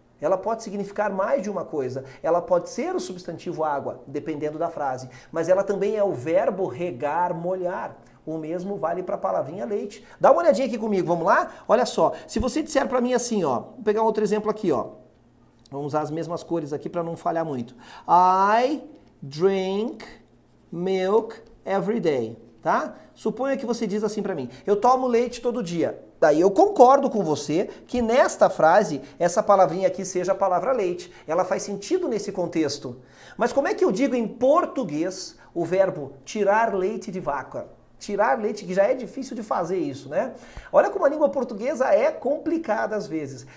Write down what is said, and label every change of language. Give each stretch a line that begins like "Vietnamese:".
Portuguese: Ela pode significar mais de uma coisa. Ela pode ser o substantivo água, dependendo da frase. Mas ela também é o verbo regar, molhar. O mesmo vale para a palavrinha leite. Dá uma olhadinha aqui comigo, vamos lá? Olha só, se você disser para mim assim, ó, vou pegar um outro exemplo aqui, ó. Vamos usar as mesmas cores aqui para não falhar muito.
English: I drink milk every day, tá?
Portuguese: Suponha que você diz assim para mim, eu tomo leite todo dia. Daí eu concordo com você que nesta frase, essa palavrinha aqui seja a palavra leite. Ela faz sentido nesse contexto. Mas como é que eu digo em português o verbo tirar leite de vaca? Tirar leite, que já é difícil de fazer isso, né? Olha como a língua portuguesa é complicada às vezes.